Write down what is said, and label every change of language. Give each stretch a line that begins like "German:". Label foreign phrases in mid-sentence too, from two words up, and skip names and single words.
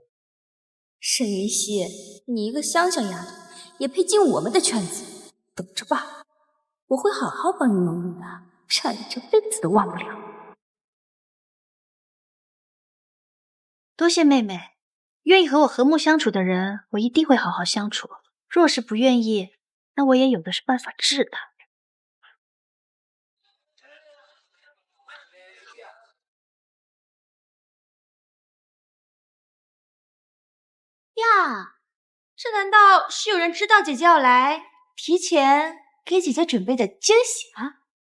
Chinese: 沈雲溪，你一個鄉下丫頭，也配進我們的圈子？等着吧，我會好好幫你融入的，讓你這輩子都忘不了。多謝妹妹，願意和我和睦相處的人，我一定會好好相處。若是不願意，那我也有的是辦法治他。呀，這難道是有人知道姐姐要來，提前給姐姐準備的驚喜啊？